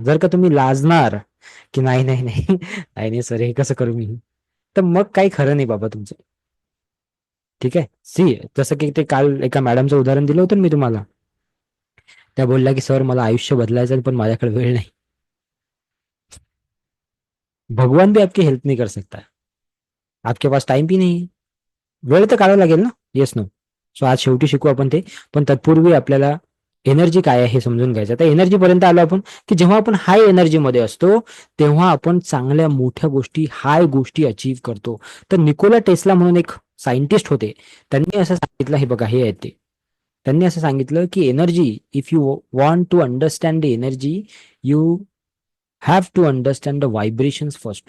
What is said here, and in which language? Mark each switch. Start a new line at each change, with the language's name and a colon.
Marathi: जर का तुम्ही लाजणार की नाही नाही नाही नाही नाही सर हे कसं करू मी, तर मग काही खरं नाही बाबा तुमचं. ठीक आहे? सी, जसं की ते काल एका मॅडमचं उदाहरण दिलं होतं ना मी तुम्हाला, त्या बोलल्या की सर मला आयुष्य बदलायचं आहे, पण माझ्याकडे वेळ नाही.
Hindi: भगवान भी आपकी हेल्प नहीं कर सकता, आपके पास टाइम भी नाही.
Marathi: वेळ तर काढावा लागेल ना? Yes no? सो आज शेवटी शिकू आपण ते, पण तत्पूर्वी आपल्याला एनर्जी काय आहे हे समजून घ्यायचं. आता एनर्जी पर्यंत आलो आपण, की जेव्हा आपण हाय एनर्जीमध्ये असतो तेव्हा आपण चांगल्या मोठ्या गोष्टी, हाय गोष्टी अचीव्ह करतो. तर निकोला टेस्ला म्हणून एक सायंटिस्ट होते, त्यांनी असं सांगितलं, हे बघा हे आहे ते, त्यांनी असं सांगितलं की energy,
English: If you want to understand the energy, you have to understand the vibrations first.